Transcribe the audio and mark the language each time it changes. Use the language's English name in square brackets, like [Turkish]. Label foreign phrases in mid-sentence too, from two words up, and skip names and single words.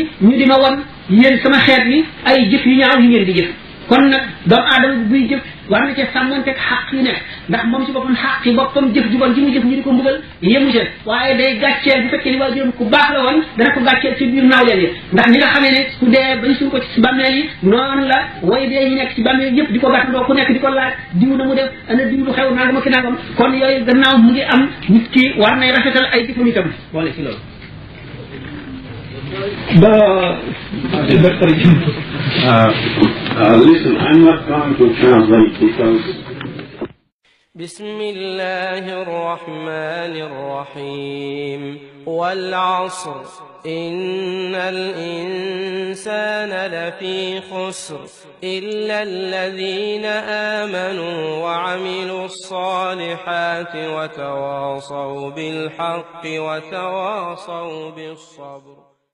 [Wolof] ñu di ma won yéen sama xeet yi ay jëf yu ñaaw yi ngeen di jëf kon nag doomu aadama bi buy jëf war na cee sàmmanteeg xaq yi nekk ndax moom ci boppam xaq yi boppam jëf ju bon ji mu jëf ñu di ko mbugal yemu ci waaye day gàcceel bu fekkee ni waa juróom ku baax la woon dana ko gàcceel ci biir nawleen yi ndax ni nga xamee ne ku dee bañ suñ ko ci bàmmeel yi noonu la way dee ñu nekk ci bàmmeel yëpp di ko gàttandoo ku nekk di ko laaj diw na mu def ana diw lu xew nangam ak nangam kon yooyu gannaaw mu ngi am nit ki war nay rafetal ay jëfam itam boole ci loolu [English] listen, I'm not going to translate because [Arabic] بسم الله الرحمن الرحيم والعصر إن الإنسان لفي خسر إلا الذين آمنوا وعملوا الصالحات وتواصوا بالحق وتواصوا بالصبر.